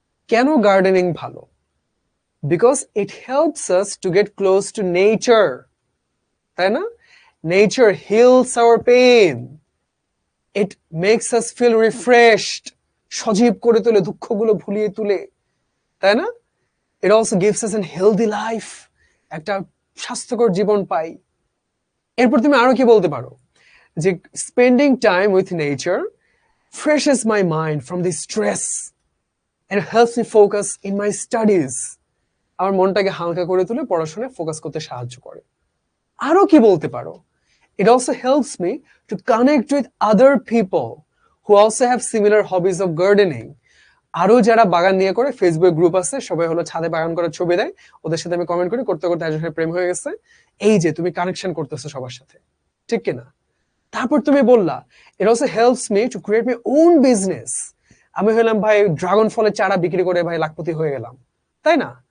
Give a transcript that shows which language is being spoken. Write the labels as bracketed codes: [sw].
[bn] কেন গার্ডেনিং ভালো? [en] because it helps us to get close to nature, [bn] তাই না? [en] nature heals our pain, it makes us feel refreshed, [bn] সজীব করে তোলে, দুঃখগুলো ভুলিয়ে তুলে, তাই না? [en] it also gives us an healthy life, [bn] একটা স্বাস্থ্যকর জীবন পাই। এরপর তুমি আরো কি বলতে পারো যে [en] Spending time with nature freshes my mind from the stress and helps me focus in my studies. [bn] আমার মনটাকে হালকা করে তুলে পড়াশোনায় ফোকাস করতে সাহায্য করে। আরো কি বলতে পারো? [en] It also helps me to connect with other people who also have similar hobbies of gardening. [bn] আরো যারা বাগান নিয়ে করে ফেসবুক গ্রুপ আছে, সবাই হলো ছাদে বাগান করার ছবি দেয়, ওদের সাথে আমি কমেন্ট করি, করতে করতে একজনের প্রেম হয়ে গেছে। এই যে তুমি কানেকশন করতেছো সবার সাথে, ঠিক কিনা? তারপর তুমি বললা [en] It also helps me to create my own business. [bn] আমি হলাম ভাই ড্রাগন ফলের চারা বিক্রি করে ভাই লাখপতি হয়ে গেলাম, তাই না?